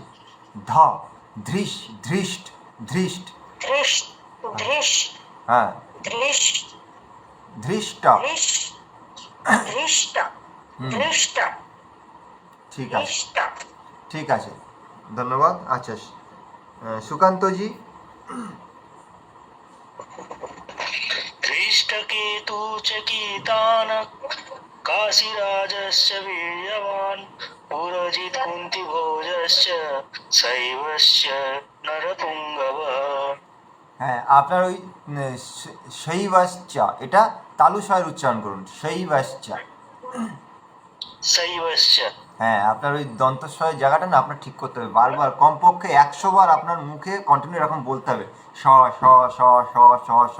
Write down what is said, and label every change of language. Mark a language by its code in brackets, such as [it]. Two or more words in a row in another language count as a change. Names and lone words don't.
[sa] ধ ধৃষ ধৃষ্ট ধৃষ্ট, ধৃষ্ট ধৃষ্ট [bn] হ্যাঁ, [sa] ধৃষ্ট ধৃষ্ট, ধৃষ্ট ধৃষ্ট [bn] ঠিক আছে, [sa] ধৃষ্ট। [bn] ঠিক আছে, ধন্যবাদ। আচ্ছা, সুকান্তজি। [sa] दृष्टकेतु चकितानः काशीराजस्य वीर्यवान् पुरजित् कुन्तीभोजश्च शैवश्च नरपुङ्गवः। [bn] হ্যাঁ, আপনার ওই শৈবাশ্চা, এটা তালু স্বরের উচ্চারণ করুন, শৈবাশ্চা। [sa] शैवश्च। [bn] হ্যাঁ, আপনার ওই দন্তস্বয়ের জায়গাটা না আপনার ঠিক করতে হবে, বারবার কমপক্ষে 100 বার আপনার মুখে কন্টিনিউ এরকম বলতে হবে, স স স স স স।